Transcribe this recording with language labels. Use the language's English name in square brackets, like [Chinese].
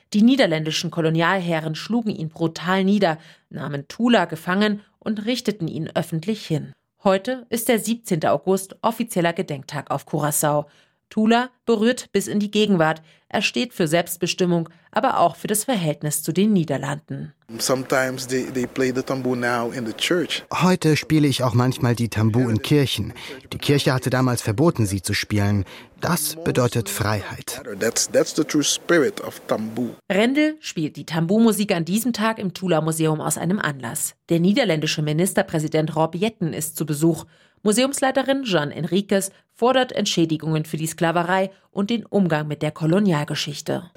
[German] Die niederländischen Kolonialherren schlugen ihn brutal nieder, nahmen Tula gefangen und richteten ihn öffentlich hin. Heute ist der 17. August offizieller Gedenktag auf Curaçao. Tula berührt bis in die Gegenwart. Er steht für Selbstbestimmung, aber auch für das Verhältnis zu den Niederlanden. [English] Sometimes they play the tambour now in the church. [German] Heute spiele ich auch manchmal die Tambour in Kirchen. Die Kirche hatte damals verboten, sie zu spielen. Das bedeutet Freiheit. [English] That's the true spirit of tambour. [German] Rendl spielt die Tambour-Musik an diesem Tag im Tula-Museum aus einem Anlass. Der niederländische Ministerpräsident Rob Jetten ist zu Besuch. Museumsleiterin Jeanne Enriquez fordert Entschädigungen für die Sklaverei und den Umgang mit der Kolonialgeschichte.